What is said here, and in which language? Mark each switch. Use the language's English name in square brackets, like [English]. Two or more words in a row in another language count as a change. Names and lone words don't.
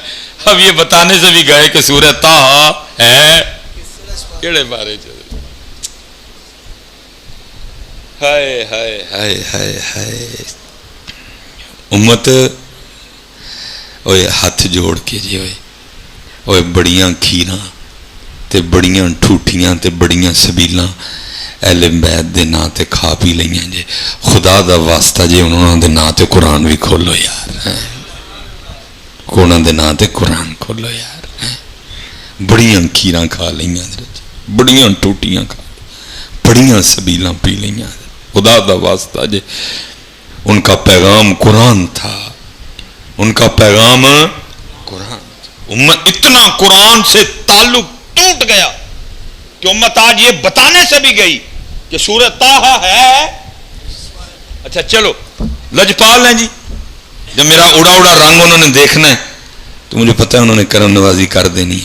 [Urdu] اب یہ بتانے سے بھی گئے کہ سورہ طٰہٰ ہے [Punjabi] کیڑے بارے چ. ہائے ہائے ہائے ہائے ہائے امت اوے ہاتھ جوڑ کے جی اوے بڑیاں کھیراں تے بڑیاں ٹھوٹیاں تے بڑیاں سبیلاں اہل بیت دے نا تے کھا پی لئیاں جے. خدا دا واسطہ جے انہوں دے نا تے قرآن بھی کھولو یار، انہوں دے نا تے قرآن کھولو یار. بڑیاں کھیراں کھا لئیاں، بڑیاں ٹوٹیاں کھا، بڑیاں سبیلاں پی لئیاں. خدا دا واسطہ جے [Urdu] ان کا پیغام قرآن تھا، ان کا پیغام قرآن. امت اتنا قرآن سے تعلق ٹوٹ گیا کہ امت آج یہ بتانے سے بھی گئی کہ سورہ طٰہٰ ہے. اچھا چلو لجپال ہیں جی، جب میرا اڑا اڑا رنگ انہوں نے دیکھنا ہے تو مجھے پتہ ہے انہوں نے کرم نوازی کر دینی ہے.